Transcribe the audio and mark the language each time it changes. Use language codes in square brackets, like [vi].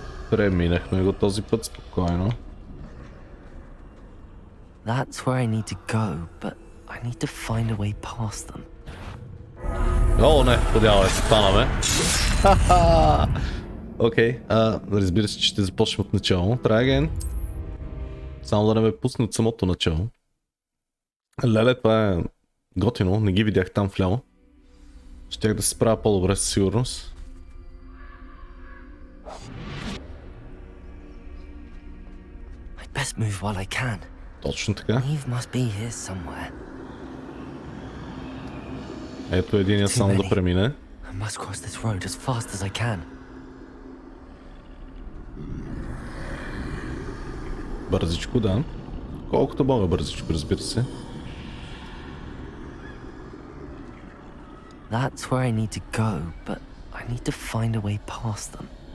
[bg] Преминахме го този път спокойно. [en] That's where I need to go, but I need to find a way past them. [bg] О, не, подявай, станаме. Окей, разбира се, че ще започнем от начало. [en] Try again. [bg] Само да не ме пусне от самото начало. Леле, това е готино, не ги видях там вляво. Щях да се справя по-добре със сигурност. [en] I'd best move while I can. [bg] Точно така. [en] Neve must be here somewhere. [bg] Ето единия само да премине. [en] I must cross this road as fast as I can. [bg] Бързичко, да. Колкото мога бързичко, разбира се. [en] That's where I need to go, but I need to find a way past them.